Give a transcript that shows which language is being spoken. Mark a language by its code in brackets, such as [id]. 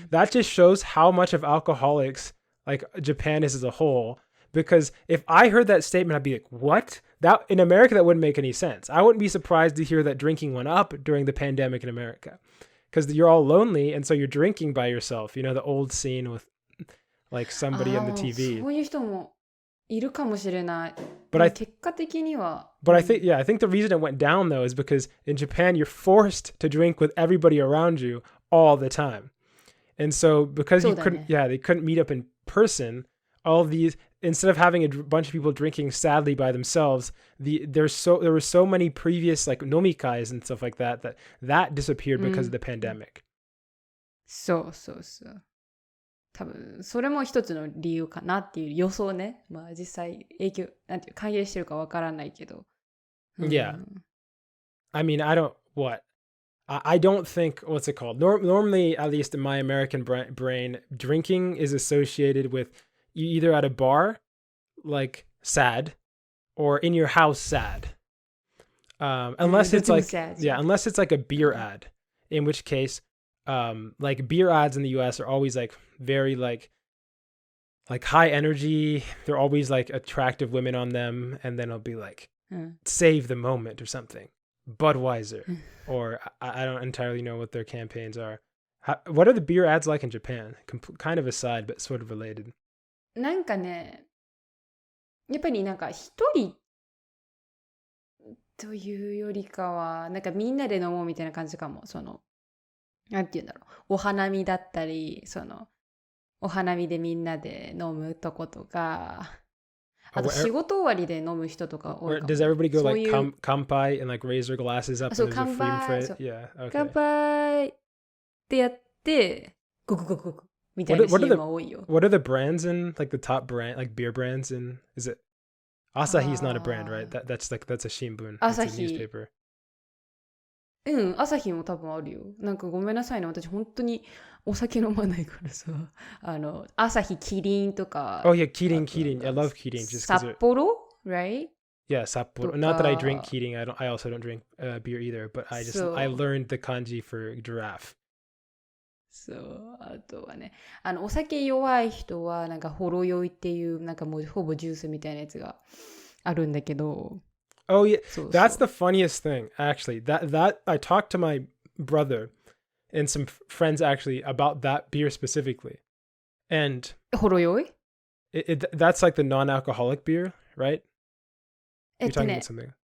[en] That just shows how much of alcoholics like Japan is as a whole. Because if I heard that statement, I'd be like, what? That in America, that wouldn't make any sense. I wouldn't be surprised to hear that drinking went up during the pandemic in America. Because you're all lonely, and so you're drinking by yourself. You know, the old scene with like somebody on the TV. [ja] そういう人もいるかもしれない。 [en] But [ja] 結果的には [en] But I think the reason it went down though is because in Japan you're forced to drink with everybody around you all the time. And so because they couldn't meet up in person, all these, instead of having a bunch of people drinking sadly by themselves, there were so many previous like nomikais and stuff like that disappeared because of the pandemic. [ja] そうそうそう。多分それも一つの理由かなっていう予想ね。まあ実際影響なんていう関係してるかわからないけど。 [en] Yeah. I mean, I don't think, what's it called? Normally, at least in my American brain, drinking is associated with you either at a bar, like sad, or in your house sad. Unless it's like unless it's like a beer ad, in which case, like beer ads in the US are always like very like high energy. They're always like attractive women on them, and then it'll be like save the moment or something. Budweiser, or I don't entirely know what their campaigns are. What are the beer ads like in Japan? Kind of aside, but sort of related. [ja] なんかね、やっぱりなんか一人というよりかは、なんかみんなで飲もうみたいな感じかも。その、なんて言うんだろう。お花見だったり、その、お花見でみんなで飲むとことか、あと仕事終わりで飲む人とか多いかも。 [en] Does everybody go like kanpai and like raise their glasses up? [ja] そう、乾杯。乾杯ってやって、ゴクゴクゴク。みたいな CM 多いよ。 [en] What are the brands in like the top brand like beer brands in? Is it Asahi's not a brand, right? That's a shimbun. That's a newspaper. [ja] アサヒも多分あるよ。なんかごめんなさいね。私本当にお酒飲まないからさ。アサヒキリンとか。 [en] Oh yeah, Kirin. I love Kirin. Just 札幌 right? Yeah, Sapporo. Not that I drink Kirin. I also don't drink beer either. But I learned the kanji for giraffe. [ja] そう、あとはね、お酒弱い人はなんかほろ酔いっていうなんかもうほぼジュースみたいなやつがあるんだけど。 [en] Oh yeah, that's the funniest thing actually. That I talked to my brother and some friends actually about that beer specifically. And [ja] ほろ酔い? [en] That's like the non-alcoholic beer, right? You're talking about something.